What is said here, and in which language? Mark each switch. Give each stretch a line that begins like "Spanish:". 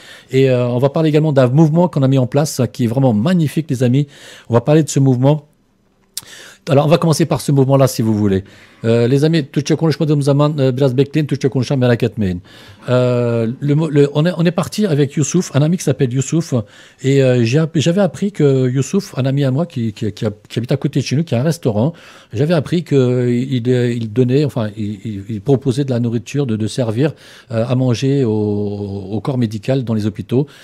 French: Et on va parler également d'un mouvement qu'on a mis en place qui est vraiment magnifique, les amis. On va parler de ce mouvement. Alors, on va commencer par ce mouvement-là, si vous voulez. Les amis,
Turkish: Türkçe konuşmadığım zaman biraz bekleyin, Türkçe konuşan merak etmeyin.
French: On est parti avec Youssouf, un ami qui s'appelle Youssouf, et j'avais appris que Youssouf, un ami à moi qui habite à côté de chez nous, qui a un restaurant, j'avais appris qu'il donnait, enfin, il proposait de la nourriture, de servir à manger au corps médical dans les hôpitaux.